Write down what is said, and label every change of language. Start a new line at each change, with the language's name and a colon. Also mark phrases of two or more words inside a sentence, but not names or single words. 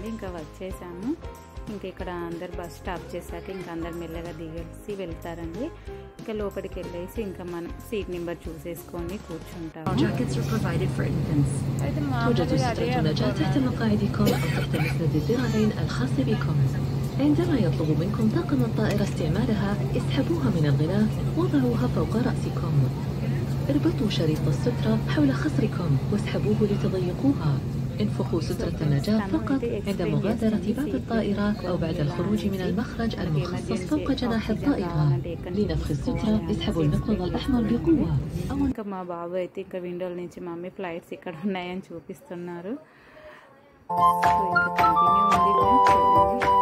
Telugu: ఇంకా వచ్చేసాము. ఇంకా ఇక్కడ అందరు
English: bus stop
Telugu: చేశాక ఇంకా అందరు మెల్లగా దిగేసి వెళ్తారండి. ఇంకా లోపలికి వెళ్ళేసి ఇంకా మనం
English: seat number
Telugu: చూసేసుకొని కూర్చుంటాము.
Arabic: عندما يطلب منكم طاقم الطائرة استعمالها اسحبوها من الغلاف وضعوها فوق رأسكم. اربطوا شريط السترة حول خصركم واسحبوه لتضيقوها. انفخوا سترة النجاة فقط عند مغادرة باب الطائرة أو بعد الخروج من المخرج المخصص فوق جناح الطائرة. لنفخ السترة اسحبوا المقبض الأحمر بقوة.
Telugu: ఇంకా మా బాబు అయితే ఇంకా విండోల నుంచి మమ్మీ ఫ్లైట్స్ ఇక్కడ ఉన్నాయని చూపిస్తున్నారు. సో ఇంకా కంటిన్యూ ఉంది చూడండి.